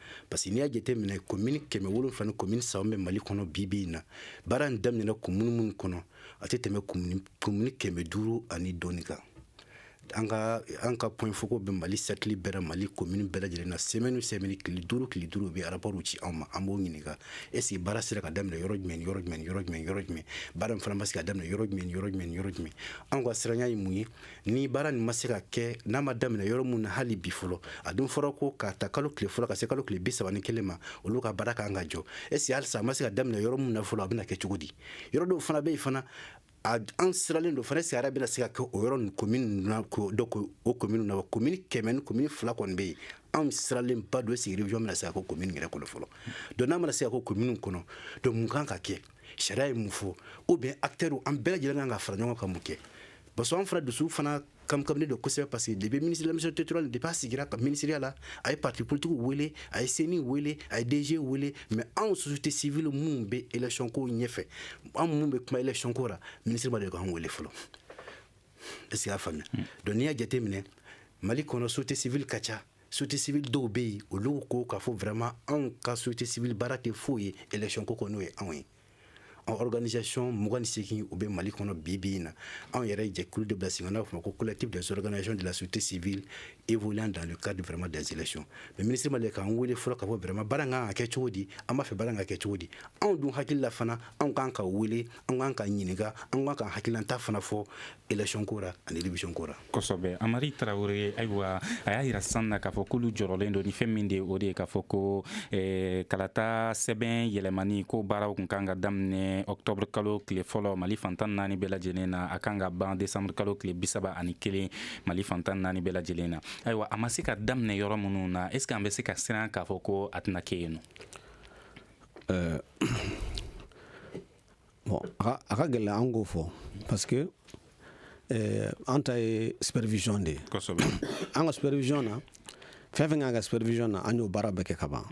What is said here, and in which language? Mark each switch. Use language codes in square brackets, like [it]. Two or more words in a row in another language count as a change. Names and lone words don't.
[fr] Parce que [bm] n'i y'a jate minɛ commune 700 ni commune 3 bɛ Mali kɔnɔ bi in na, baara in daminɛna commune minnu kɔnɔ a tɛ tɛmɛ commune 500 ani dɔɔni kan. An ka point foko bɛ Mali cercle bɛɛ la, Mali commune bɛɛ lajɛlen na. Semaine o semaine tile 5 u bɛ rapport ci anw ma, an b'o ɲininka [fr] est ce que [bm] baara sera ka daminɛ yɔrɔ jumɛn, baara min fana ma se ka daminɛ yɔrɔ jumɛn. Anw ka siranya ye mun ye, ni baara nin ma se ka kɛ, n'a ma daminɛ yɔrɔ mun na hali bi fɔlɔ, a dun fɔra ko ka ta kalo tile fɔlɔ ka se kalo tile 31 ma, olu ka baara kan ka jɔ. [fr] Est ce que [bm] halisa a ma se ka daminɛ yɔrɔ mun na fɔlɔ, a bɛna kɛ cogo di? Yɔrɔ dɔw fana bɛ yen fana an siralen don fana, sariya bɛna se ka kɛ o yɔrɔ nin commune na, donc o commune na commune 100 ni commune 2 kɔni bɛ yen, anw siralen ba don sigi révision bɛna se ka kɛ commune yɛrɛ kɔnɔ fɔlɔ. Donc n'a mana se ka kɛ commune kɔnɔ, donc mun kan ka kɛ, sariya ye mun fɔ, [fr] ou bien [bm] acteurs an bɛɛ lajɛlen kan ka fara ɲɔgɔn kan mun kɛ. [fr] Parce que [bm] an fana dusu fana kamkaminen don kosɛbɛ, [fr] parce que depuis ministre de la mission territoriale [bm] depuis a sigira ka ministériya la, a ye [fr] parti politique [bm] wele, a ye CENI wele, a ye DG wele, mais anw [fr] société civile [bm] mun bɛ élection ko ɲɛfɛ, an mun bɛ kuma élection ko la, ministre ma de k'an wele fɔlɔ. [fr] Est ce que y'a faamuya? [bm] Donc n'i y'a jate minɛ Mali kɔnɔ [fr] société civile [bm] ka ca, [fr] société civile [bm] dɔw bɛ yen olu ko k'a fɔ vraiment anw ka [fr] société civile [bm] baara tɛ foyi ye élection ko kɔnɔ n'o ye anw ye. En organisation 28 u bɛ Mali kɔnɔ bi in na, anw yɛrɛ jɛkulu de bila sen n'a fɔ ko [fr] collectif des organisations de la société civile évoluant dans le cadre vraiment des élections. [bm] Mais ministre ma de k'an wele fɔlɔ k'a fɔ vraiment baara kan ka kɛ cogo di, an b'a fɛ baara ka kɛ cogo di. Anw dun hakili la fana anw kan ka wele, an kan ka ɲininka, an kan ka hakililanta fana fɔ élection ko la ani révision ko la. Kosɛbɛ, Amari Traoré, ayiwa a y'a yira sisan na k'a fɔ k'olu jɔrɔlen don ni fɛn min de o de ye k'a fɔ ko kalata sɛbɛn yɛlɛmani ko baaraw kun kan ka daminɛ octobre kalo tile fɔlɔ Mali fantan 4 bɛɛ lajɛlen na, a kan ka ban décembre kalo tile 31 Mali fantan 4 bɛɛ lajɛlen na. Ayiwa a ma se ka daminɛ yɔrɔ minnu na, [fr] est ce que [bm] an bɛ se ka siran k'a fɔ ko a tɛna kɛ yen nɔ? Bon, a ka gɛlɛn an k'o fɔ [fr] parce que [bm] an ta ye supervision de ye. Kosɛbɛ. An ka supervision na fɛn fɛn kan ka supervision na an y'o baara bɛɛ kɛ ka ban.